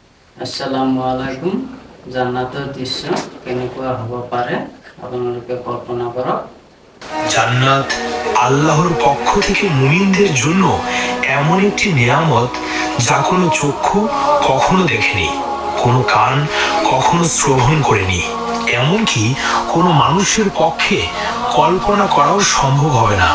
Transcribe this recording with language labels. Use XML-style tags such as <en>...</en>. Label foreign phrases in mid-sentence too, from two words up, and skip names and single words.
<ar>السلام عليكم.</ar> <as>জান্নাতের দৃশ্য কেনেকুৱা হ'ব পাৰে আপোনালোকে কল্পনা কৰক।</as> <bn>জান্নাত আল্লাহর পক্ষ থেকে মুমিনদের জন্য এমন একটি নিয়ামত যা কোনো চক্ষু কখনো দেখেনি, কোনো কান কখনো শ্রবণ করেনি, এমনকি কোনো মানুষের পক্ষে কল্পনা করাও সম্ভব হবে না।</bn>